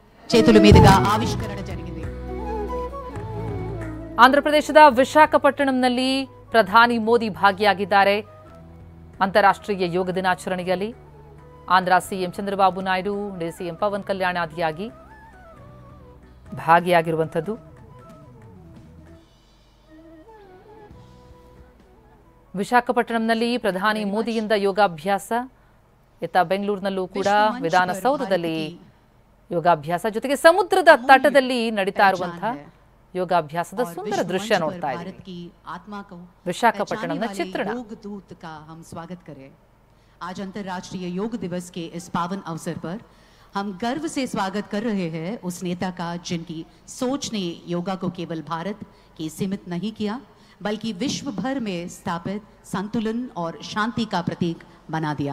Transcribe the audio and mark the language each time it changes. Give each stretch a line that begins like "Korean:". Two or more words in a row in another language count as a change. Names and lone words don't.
Telugu: చేతుల మీదుగా ఆవిష్కరణ జరిగింది.
Kannada: ಆಂಧ್ರಪ್ರದೇಶದ ವಿಶಾಖಪಟ್ಟಣಂನಲ್ಲಿ ಪ್ರಧಾನಿ ಮೋದಿ ಭಾಗಿಯಾಗಿದ್ದಾರೆ. ಅಂತಾರಾಷ್ಟ್ರೀಯ ಯೋಗ ದಿನಾಚರಣೆಯಲ್ಲಿ ಆಂಧ್ರ ಸಿಎಂ ಚಂದ್ರಬಾಬು ನಾಯ್ಡು, ಸಿಎಂ ಪವನ್ ಕಲ್ಯಾಣ್ ಆದಿಯಾಗಿ ಭಾಗಿಯಾಗಿರುವಂಥದ್ದು. ವಿಶಾಖಪಟ್ಟಣಂನಲ್ಲಿ ಪ್ರಧಾನಿ ಮೋದಿಯಿಂದ ಯೋಗಾಭ್ಯಾಸ, ಇತ್ತ ಬೆಂಗಳೂರಿನಲ್ಲೂ ಕೂಡ ವಿಧಾನಸೌಧದಲ್ಲಿ ಯೋಗಾಭ್ಯಾಸ, ಜೊತೆಗೆ ಸಮುದ್ರದ ತಟದಲ್ಲಿ ನಡೀತಾ ಇರುವಂತಹ ಯೋಗಾಭ್ಯಾಸದ ಸುಂದರ ದೃಶ್ಯ ನೋಡ್ತಾ ಇದ್ದೀವಿ. ವಿಶಾಖಪಟ್ಟಣಂನ ಚಿತ್ರಣ.
Hindi: आज अंतर्राष्ट्रीय योग दिवस के इस पावन अवसर पर हम गर्व से स्वागत कर रहे हैं उस नेता का जिनकी सोच ने योगा को केवल भारत की सीमित नहीं किया, बल्कि विश्व भर में स्थापित संतुलन और शांति का प्रतीक बना दिया.